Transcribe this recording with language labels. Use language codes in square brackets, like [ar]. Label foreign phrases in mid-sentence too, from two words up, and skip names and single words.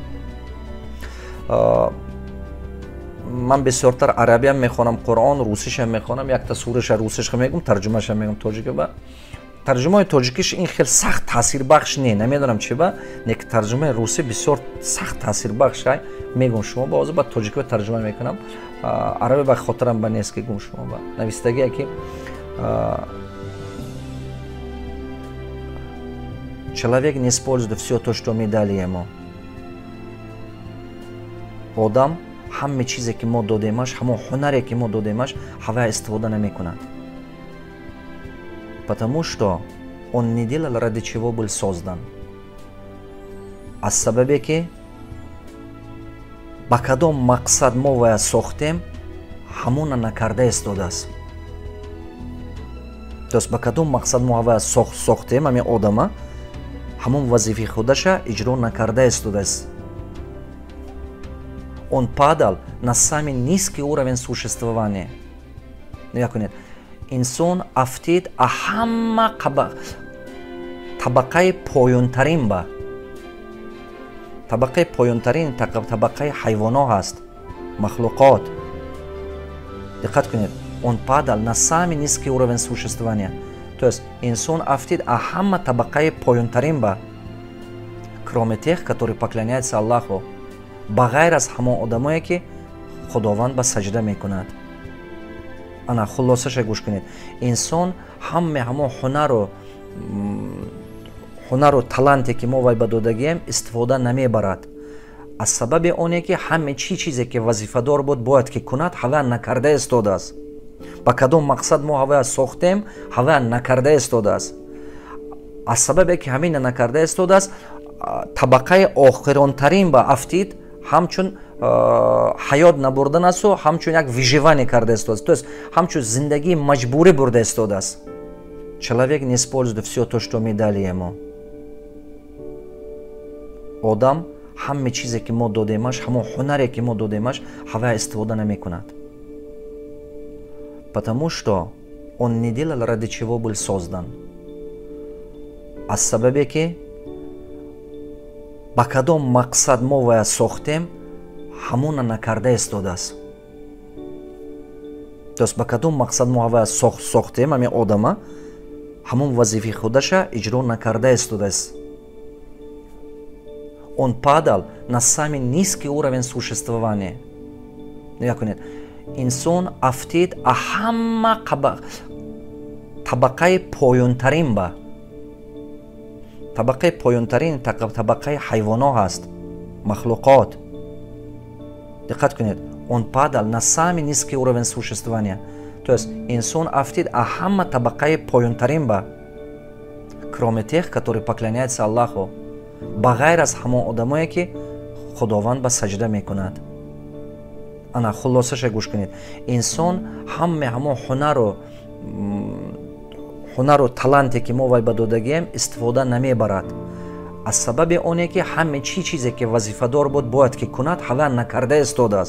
[tg] ман бисёртар арабиам мехонам, қуръон, русишам мехонам, якта сураша русиша мегум, тарҷумаша мегум тоҷика ба. тарҷумаи тоҷикиш ин хел сахт таъсирбахш не, намедонам чӣ ба, неки тарҷумаи русӣ бисёр сахт таъсирбахш ай. мегум шумо ба ҳозир ба тоҷикӣ тарҷума мекунам. араби ба хотирам ба нест ки гум шумо ба. навистагие ки [ru] человек не использует все то, что мы дали ему. [tg] Одам ҳаме чизе ки мо додемаш, ҳамон ҳунаре ки мо додемаш, ҳава истифода намекунад. [ru] Потому что он не делал, ради чего был создан. [tg] Аз сабабе ки ба кадом мақсад мо вая сохтем, ҳамона накарда истодааст. [ru] То есть [tg] ба кадом мақсад мо вая сохтем, ҳамин одама ҳамон вазифаи худаша иҷро накарда истодааст. [ru] Он падал на самый низкий уровень существования. [tg] Инсон афтид а ҳама табақаи поёнтарин ба. Табақаи поёнтарин табақаи ҳайвонот ҳаст, махлуқот. Диққат кунед, [ru] он падал на самый низкий уровень существования. То есть [tg] инсон афтид а ҳама табақаи поёнтарин ба, [ru] кроме тех, которые поклоняются Аллаху. [tg] ба ғайр аз ҳамон одамое ки худованд ба саҷда мекунад. ана хулосаша гӯш кунед. инсон ҳамон ҳунару таланте ки мо вай ба додагием истифода намебарад. аз сабаби оне ки ҳаме чизе ки вазифадор буд бояд ки кунад ҳава накарда истодааст. ба кадом мақсад мо ҳавоя сохтем, ҳавоя накарда истодааст. аз сабабе ки ҳамина накарда истодааст, табақаи охиронтарин ба афтид ҳамчун ҳаёт набурдан асту ҳамчун як выживание карда истодааст, [ru] то есть [tg] ҳамчун зиндагии маҷбурӣ бурда истодааст. [ru] Человек не использует все то, что мы дали ему. [tg] Одам ҳаме чизе ки мо додемаш, ҳамо ҳунаре ки мо додемаш, ҳавоя истифода намекунад. [ru] Потому что он не делал, ради чего был создан. [tg] аз сабабе ки ба кадом мақсад мо вая сохтем, ҳамона накарда истодааст. [ru] То есть [tg] ба кадом мақсад мо вая сохтем, ҳамин одама ҳамон вазифаи худаша иҷро накарда истодааст. [ru] Он падал на самый низкий уровень существования. [tg] Нигоҳ инсон афтид ҳама табақаи поёнтарин ба. Табақаи поёнтарин табақаи ҳайвоно ҳаст, махлуқот. Диққат кунед, [ru] он падал на самый низкий уровень существования. То есть [tg] инсон афтид ҳама табақаи поёнтарин ба, [ru] кроме тех, которые поклоняются Аллаху, [tg] ба ғайр аз ҳамон одамое ки худованд ба саҷда мекунад. ана хулосаша гӯш кунед. Инсон ҳамон ҳунару таланте ки мо вай ба додагием истифода намебарад. аз сабаби оне ки ҳаме чизе ки вазифадор буд бояд ки кунад, ҳавоя накарда истодааст.